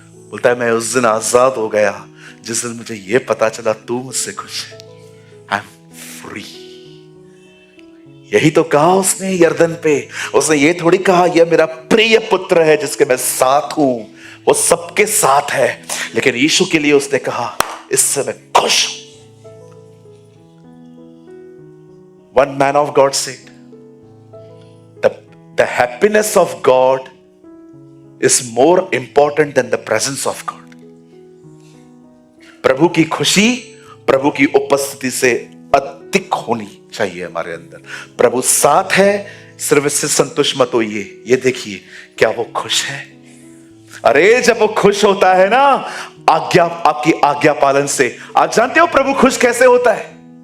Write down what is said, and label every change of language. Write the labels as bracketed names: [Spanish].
[Hindi] बोलता है मैं उस दिन आजाद हो गया जिस दिन मुझे ये पता चला तू मुझसे खुश है। [English] I am free. [Hindi] यही तो कहा उसने यर्दन पे, उसने ये थोड़ी कहा यह मेरा प्रिय पुत्र है जिसके मैं साथ हूं। वो सबके साथ है, लेकिन यीशु के लिए उसने कहा इससे मैं खुश हूं। [English] One man of God said, the happiness of God is more important than the presence of God. [Hindi] प्रभु की खुशी प्रभु की उपस्थिति से अधिक होनी चाहिए हमारे अंदर। प्रभु साथ है, सिर्फ इससे संतुष्ट मत होइए, ये देखिए क्या वो खुश है। अरे जब वो खुश होता है ना, आज्ञा, आपकी आज्ञा पालन से, आप जानते हो प्रभु खुश कैसे होता है?